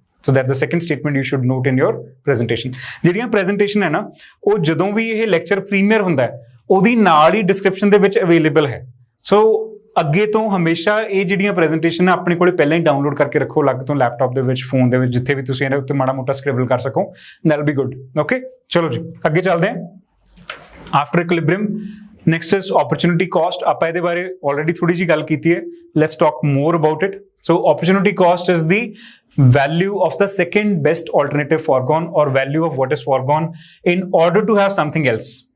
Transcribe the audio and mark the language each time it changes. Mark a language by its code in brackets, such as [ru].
[en] So that's the second statement you should note in your presentation. [pa] ਜਿਹੜੀਆਂ presentation ਹੈ ਨਾ, ਉਹ ਜਦੋਂ ਵੀ ਇਹ lecture premier ਹੁੰਦਾ ਹੈ ਉਹਦੀ ਨਾਲ ਹੀ description ਦੇ ਵਿੱਚ available ਹੈ। So ਅੱਗੇ ਤੋਂ ਹਮੇਸ਼ਾ ਇਹ ਜਿਹੜੀਆਂ presentation ਆਪਣੇ ਕੋਲੇ ਪਹਿਲਾਂ ਹੀ download ਕਰਕੇ ਰੱਖੋ ਅਲੱਗ ਤੋਂ laptop ਦੇ ਵਿੱਚ, phone ਦੇ ਵਿੱਚ, ਜਿੱਥੇ ਵੀ ਤੁਸੀਂ ਇਹਦੇ ਉੱਤੇ ਮਾੜਾ ਮੋਟਾ scribble ਕਰ ਸਕੋ। [en] That'll be good. [pa] Okay, ਚਲੋ ਜੀ ਅੱਗੇ ਚੱਲਦੇ ਹਾਂ। [en] After equilibrium, next is opportunity cost. [pa] ਆਪਾਂ ਇਹਦੇ ਬਾਰੇ already ਥੋੜੀ ਜਿਹੀ ਗੱਲ ਕੀਤੀ ਹੈ। [en] Let's talk more about it. So opportunity cost is the value of the second best alternative foregone, or value of what is foregone in order to have something else.